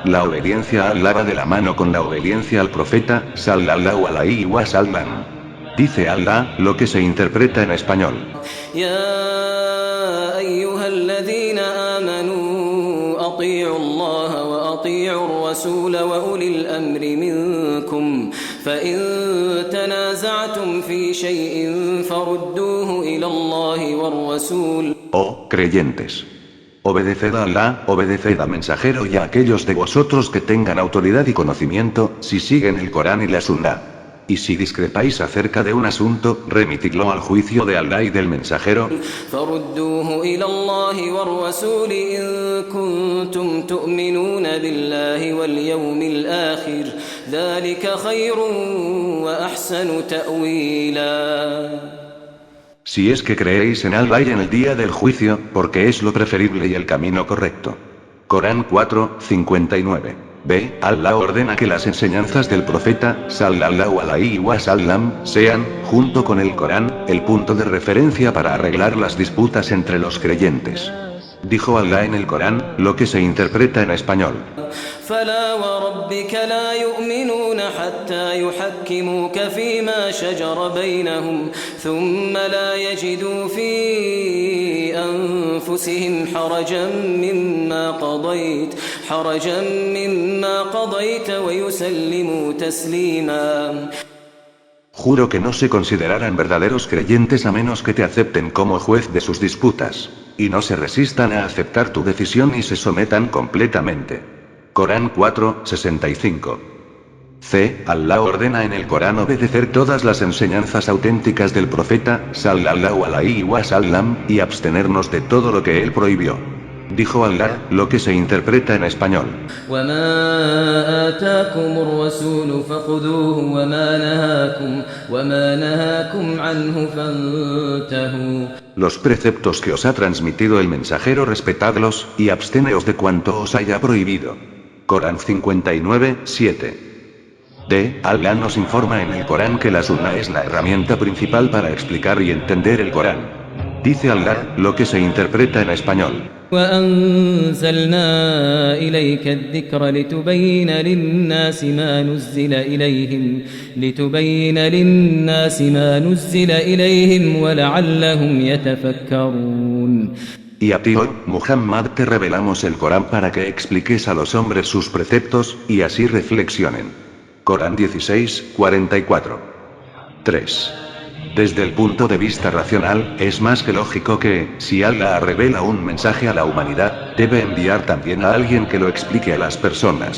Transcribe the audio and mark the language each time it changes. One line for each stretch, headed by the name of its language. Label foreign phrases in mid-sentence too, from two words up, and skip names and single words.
Spanish: La obediencia a Allah va de la mano con la obediencia al profeta,
Arabic: صلى الله عليه وسلم.
Spanish: Dice Allah, lo que se interpreta en español.
Arabic: يا أيها الذين آمنوا أطيعوا الله وأطيعوا الرسول وأولي الأمر منكم فإن تنازعتم في شيء فردوه إلى الله والرسول.
Spanish: Oh, creyentes. Obedeced a Allah, obedeced a mensajero y a aquellos de vosotros que tengan autoridad y conocimiento, si siguen el Corán y la Sunnah. Y si discrepáis acerca de un asunto, remitidlo al juicio de Allah y del mensajero.
Arabic: فردوه إلى الله والرسول إن كنتم تؤمنون بالله واليوم الآخر ذلك خير وأحسن تأويلا.
Spanish: Si es que creéis en Allah y en el día del juicio, porque es lo preferible y el camino correcto. Corán 4, 59. B. Allah ordena que las enseñanzas del profeta,
Arabic: صلى الله عليه وسلم,
Spanish: sean, junto con el Corán, el punto de referencia para arreglar las disputas entre los creyentes. Dijo Allah en el Corán, lo que se interpreta en español.
Arabic: فلا وربك لا يؤمنون حتى يحكموك فيما شجر بينهم ثم لا يجدوا في أنفسهم حرجا مما قضيت ويسلموا تسليما.
Spanish: Juro que no se considerarán verdaderos creyentes a menos que te acepten como juez de sus disputas, y no se resistan a aceptar tu decisión y se sometan completamente. Corán 4:65. C. Allah ordena en el Corán obedecer todas las enseñanzas auténticas del profeta,
Arabic: صلى الله عليه وسلم,
Spanish: y abstenernos de todo lo que él prohibió. Dijo Allah, lo que se interpreta en español.
Arabic: وما آتاكم الرسول فخذوه وما نهاكم عنه فانتهوا.
Spanish: Los preceptos que os ha transmitido el mensajero respetadlos, y absteneos de cuanto os haya prohibido. Corán 59:7. D. Allah nos informa en el Corán que la Sunna es la herramienta principal para explicar y entender el Corán. Dice Allah, lo que se interpreta en español.
Arabic: وأنزلنا إليك الذكر لتبين للناس ما نزل إليهم ولعلهم يتفكرون.
Spanish: Y a ti, oh Muhammad, te revelamos el Corán para que expliques a los hombres sus preceptos, y así reflexionen. Corán 16:44. 3. Desde el punto de vista racional, es más que lógico que, si Allah revela un mensaje a la humanidad, debe enviar también a alguien que lo explique a las personas.